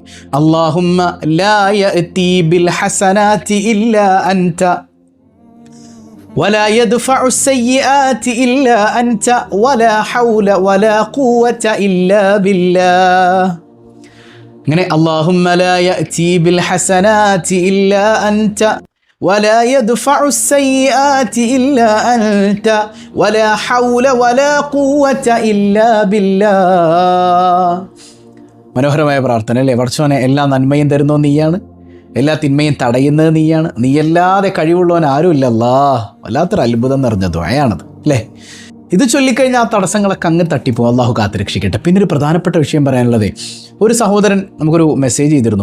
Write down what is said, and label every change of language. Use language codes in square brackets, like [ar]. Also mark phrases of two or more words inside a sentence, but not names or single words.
[ar] اللهم لا يأتي بالحسنات إلا أنت ولا يدفع السيئات إلا أنت ولا حول ولا قوة إلا بالله. അങ്ങനെ اللهم لا يأتي بالحسنات إلا أنت ولا يدفع السيئات إلا أنت ولا حول ولا قوة إلا بالله. [ml] മനോഹരമായ പ്രാർത്ഥന അല്ലേ? പടച്ചോനെ, എല്ലാ നന്മയും തരുന്നത് നീയാണ്, എല്ലാ തിന്മയും തടയുന്നത് നീയാണ്, നീയല്ലാതെ കഴിവുള്ളവൻ ആരുമില്ല. അല്ലാഹ്, വല്ലാത്തൊരു അത്ഭുതം നിറഞ്ഞ ദുആയാണത് അല്ലേ? ഇത് ചൊല്ലിക്കഴിഞ്ഞാൽ ആ തടസ്സങ്ങളൊക്കെ അങ്ങ് തട്ടിപ്പോകും. അള്ളാഹു കാത്തുരക്ഷിക്കട്ടെ. പിന്നെ ഒരു പ്രധാനപ്പെട്ട വിഷയം പറയാനുള്ളത്, ഒരു സഹോദരൻ നമുക്കൊരു മെസ്സേജ് ചെയ്തിരുന്നു.